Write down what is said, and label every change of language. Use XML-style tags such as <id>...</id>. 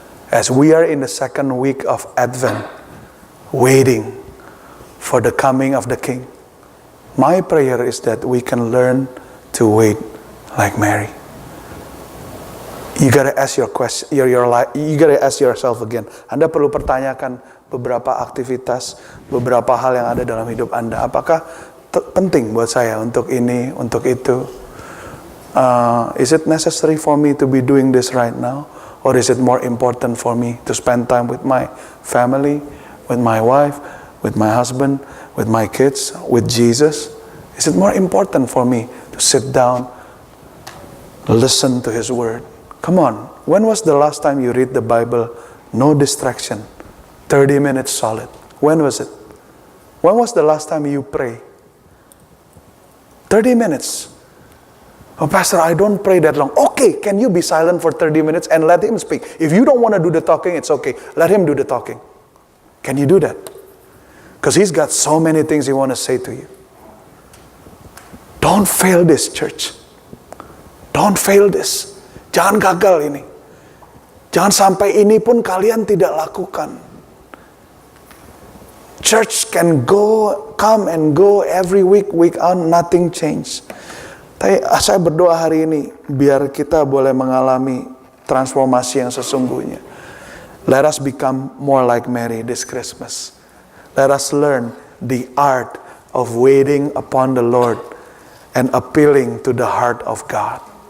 <en>As we are in the second week of Advent, waiting for the coming of the King. My prayer is that we can learn to wait like Mary. You gotta ask you gotta ask yourself again.</en> <id>Anda perlu pertanyakan beberapa aktivitas, beberapa hal yang ada dalam hidup Anda. Apakah penting buat saya untuk ini, untuk itu?</id> <en>Is it necessary for me to be doing this right now? Or is it more important for me to spend time with my family, with my wife, with my husband, with my kids, with Jesus? Is it more important for me to sit down, listen to His Word? Come on, when was the last time you read the Bible? No distraction. 30 minutes solid. When was it? When was the last time you pray? 30 minutes. Oh, Pastor, I don't pray that long. Okay, can you be silent for 30 minutes and let him speak? If you don't want to do the talking, it's okay. Let him do the talking. Can you do that? Because he's got so many things he wants to say to you. Don't fail this, church. Don't fail this.</en> <id>Jangan gagal ini. Jangan sampai ini pun kalian tidak lakukan.</id> <en>Church can come and go every week on, nothing change.</en> <id>Tapi saya berdoa hari ini, biar kita boleh mengalami transformasi yang sesungguhnya.</id> <en>Let us become more like Mary this Christmas. Let us learn the art of waiting upon the Lord and appealing to the heart of God.</en>